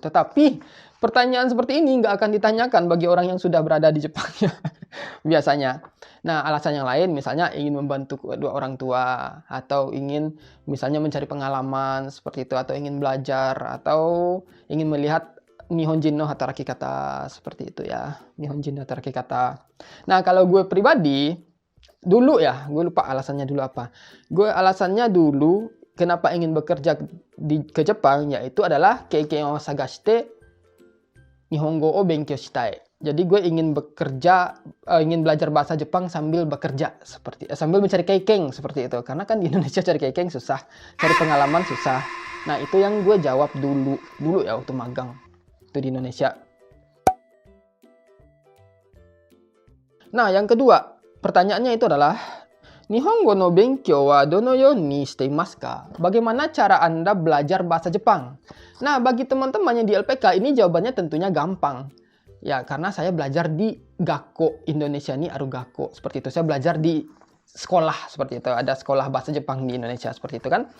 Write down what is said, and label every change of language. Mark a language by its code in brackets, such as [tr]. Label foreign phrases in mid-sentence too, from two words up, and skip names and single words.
[id] Tetapi pertanyaan seperti ini nggak akan ditanyakan bagi orang yang sudah berada di Jepang ya, biasanya. Nah, alasan yang lain misalnya ingin membantu kedua orang tua, atau ingin misalnya mencari pengalaman seperti itu, atau ingin belajar, atau ingin melihat [ja] 日本人の働き方 [id] seperti itu ya. [ja] 日本人の働き方. [id] Nah, kalau gue pribadi dulu ya, gue lupa alasannya dulu apa. Gue alasannya dulu kenapa ingin bekerja ke Jepang, yaitu adalah [ja] 経験を探して日本語を勉強したい. [id] Jadi gue ingin bekerja, ingin belajar bahasa Jepang sambil bekerja sambil mencari keikeng seperti itu. Karena kan di Indonesia cari keikeng susah, cari pengalaman susah. Nah, itu yang gue jawab dulu ya waktu magang itu di Indonesia. Nah, yang kedua, pertanyaannya itu adalah [ja] 日本語の勉強はどのようにしていますか? [id] Bagaimana cara Anda belajar bahasa Jepang? Nah, bagi teman-teman yang di LPK ini jawabannya tentunya gampang. Ya, karena saya belajar di Gakko, [ja] インドネシアにある学校, [id] seperti itu. Saya belajar di sekolah seperti itu. Ada sekolah bahasa Jepang di Indonesia seperti itu kan.